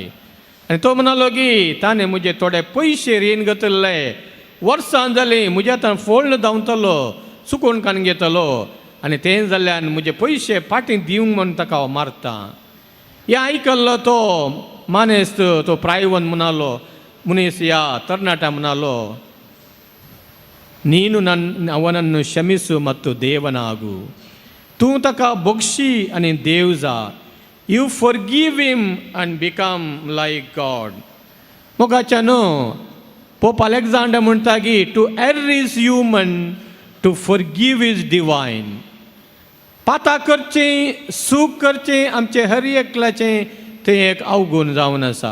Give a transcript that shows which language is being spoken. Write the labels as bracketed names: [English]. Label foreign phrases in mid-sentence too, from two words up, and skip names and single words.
[Konkani] आनी तो म्हणलो की ताणें म्हजे थोडे पयशे रीण घेतले, वर्सां जालीं म्हजे आतां फोल्ड धांवतलो, चुकून कान घेतलो आनी तें जाल्यार म्हजे पयशे फाटीं दिवंक म्हूण ताका हांव मारता. हें आयकल्लो तो मानेस्त तो प्रायवंत म्हणलो, मनीस या तरणाटा म्हणलो, [Kannada] ನೀನು ಅವನನ್ನು ಕ್ಷಮಿಸು ಮತ್ತು ದೇವನಾಗು. [Konkani] तूं ताका बक्षी आनी देव जा. [English] You forgive him आनी become like God. [Konkani] मोगाच्या न्हू पोप अलेक्झांडर म्हणटा की [English] To err is human, to forgive is divine. [Konkani] पाता करचें, सूख करचें आमचें हर एकल्याचें तें एक अवगुण जावन आसा.